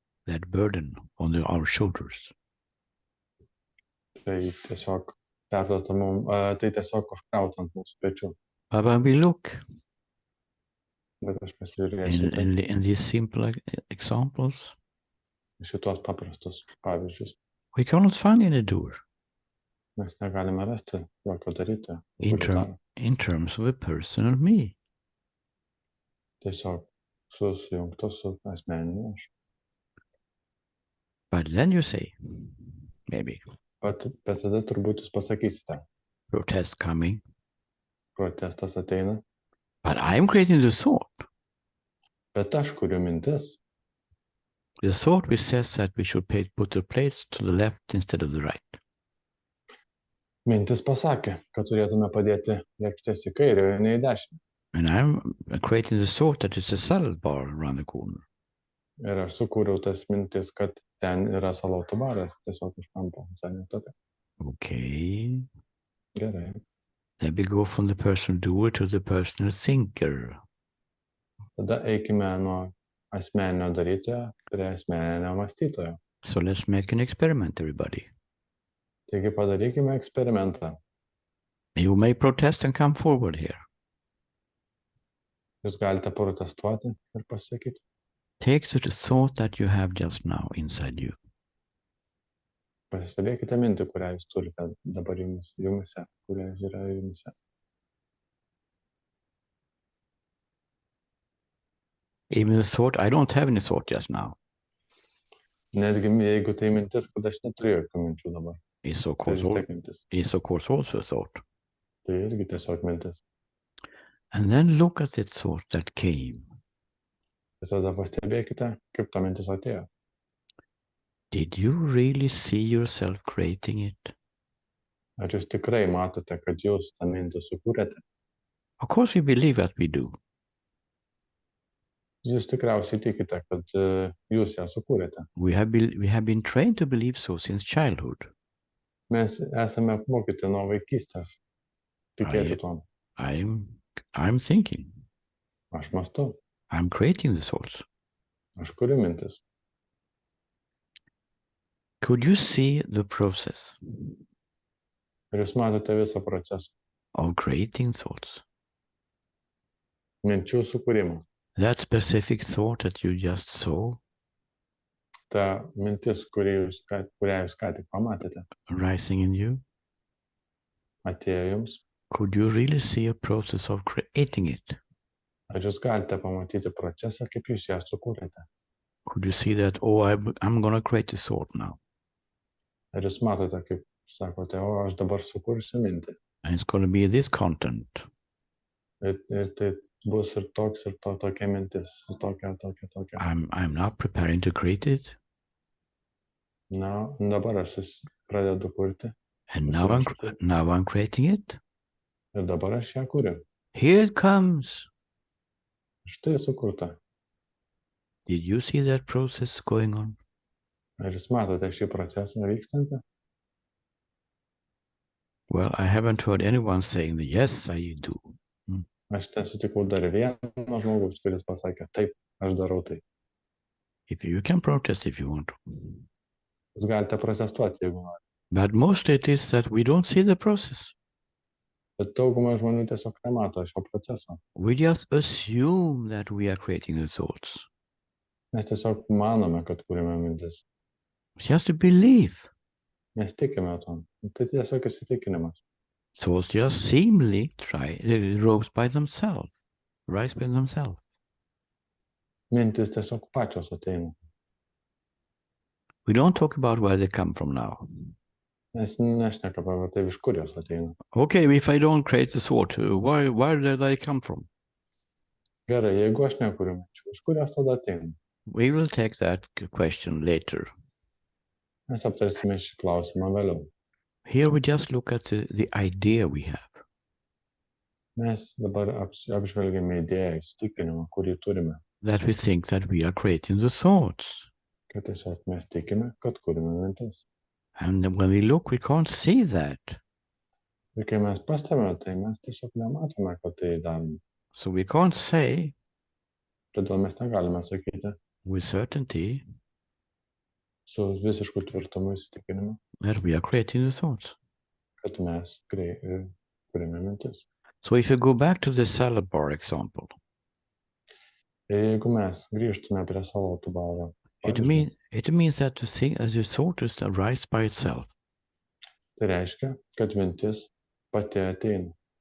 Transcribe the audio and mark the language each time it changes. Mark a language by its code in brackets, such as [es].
[en] That burden on our shoulders. [lt] Tai tiesiog perduota mums, tai tiesiog užkrauta ant mūsų pečių. [en] But when we look [lt] Bet aš pasižiūrėsiu tai [en] in these simple examples, [lt] šitos paprastus pavyzdžius. [en] we cannot find any doer [lt] Mes negalime rasti jokio darytojo, [en] in, [lt] kuris daro. [en] in terms of a person and me. [lt] Tiesiog susijungtos su asmeniniu aš. [en] But then you say, maybe, [lt] Bet tada turbūt jūs pasakysite, [en] protest coming, [lt] protestas ateina, [en] but I'm creating the thought. [lt] bet aš kuriu mintis. [en] The thought which says that we should put the plates to the left instead of the right. [lt] Mintis pasakė, kad turėtume padėti lėkštės į kairę, o ne į dešinę. [en] And I'm creating the thought that it's a salad bar around the corner. [lt] Ir aš sukūriau tas mintis, kad ten yra salotų baras, tiesiog iš kampo, visai netoli. [en] Okay. [lt] Gerai. [en] Then we go from the personal doer to the personal thinker. [lt] Tada eikime nuo asmeninio darytojo prie asmeninio mąstytojo. [en] So let's make an experiment, everybody. [lt] Taigi padarykime eksperimentą. [en] You may protest and come forward here. [lt] Jūs galite protestuoti ir pasakyti. [en] Take the thought that you have just now inside you. [lt] Pasistebėkite mintį, kurią jūs turite dabar jumise, kurią yra jumise. [en] Even the thought, I don't have any thought just now, [lt] Netgi jeigu tai mintis, kad aš neturiu jokių minčių dabar. [en] is of [lt] Tai [en] course, [lt] vis tiek mintis. [en] is of course also a thought. [lt] Tai irgi tiesiog mintis. [en] And then look at the thought that came. [lt] Ir tada pastebėkite, kaip ta mintis atėjo. [en] Did you really see yourself creating it? [lt] Ar jūs tikrai matote, kad jūs tą mintį sukūrėte? [en] Of course, we believe that we do. [lt] Jūs tikriausiai tikite, kad jūs ją sukūrėte. [en] We have been trained to believe so since childhood. [lt] Mes esame apmokyti nuo vaikystės tikėti tuom. [en] I'm thinking. [lt] Aš mąstau, [en] I'm creating the thoughts. [lt] aš kuriu mintis. [en] Could you see the process [lt] Ir jūs matote visą procesą. [en] of creating thoughts? [lt] Minčių sukūrimo. [en] That specific thought that you just saw [lt] Ta mintis, kurią jūs ką tik pamatėte, [en] rising in you, [lt] atėjo jums. [en] could you really see a process of creating it? [lt] Ar jūs galite pamatyti procesą, kaip jūs ją sukūrėte? [en] Could you see that, oh, I'm going to create a thought now, [lt] Ar jūs matote, kaip sakote, o aš dabar sukursiu mintį. [en] and it's going to be this content? [lt] Ir tai bus ir tokia mintis, tokia. [en] I'm now preparing to create it, [lt] Na, dabar aš pradedu kurti. [en] and now I'm creating it. [lt] Ir dabar aš ją kuriu. [en] Here it comes. [lt] Štai sukurta. [en] Did you see that process going on? [lt] Ar jūs matote šį procesą vykstantį? [en] Well, I haven't heard anyone saying that, yes, I do. [lt] Aš nesutikau dar vieno žmogaus, kuris pasakė, taip, aš darau tai. [en] If you can protest if you want to. [lt] Jūs galite protestuoti, jeigu norite. [en] But mostly it is that we don't see the process. [lt] Bet dauguma žmonių tiesiog nemato šio proceso. [en] We just assume that we are creating the thoughts. [lt] Mes tiesiog manome, kad kūrime mintis. [en] Just to believe. [lt] Mes tikime tom. Tai tiesiog įsitikinimas. [en] Thoughts just seemingly rise by themselves. [lt] Mintis tiesiog pačios ateina. [en] We don't talk about where they come from now. [lt] Mes nešnekame apie tai, iš kur jos ateina. [en] Okay, if I don't create the thought, where did they come from? [lt] Gerai, jeigu aš nekuriu minčių, iš kur jos tada ateina? [en] We will take that question later. [lt] Mes aptarsime šį klausimą vėliau. [en] Here we just look at the idea we have. [lt] Mes dabar apžvelgėme idėją, įsitikinimą, kurį turime. [en] That we think that we are creating the thoughts. [lt] Kad tiesiog mes tikime, kad kūrime mintis. [en] And when we look, we can't see that. [lt] Ir kai mes pastebime, tai mes tiesiog nematome, kad tai darome. [en] So we can't say [lt] Todėl mes negalime sakyti [en] with certainty [lt] su visišku tvirtumu įsitikinimu, [en] that we are creating the thoughts. [lt] kad mes kuriame mintis. [en] So if you go back to the salad bar example, [lt] Ir jeigu mes grįžtume prie salotų baro [en] it [lt] pavyzdžio, [en] means that the thing as you thought is arise by itself [lt] tai reiškia, kad mintis pati ateina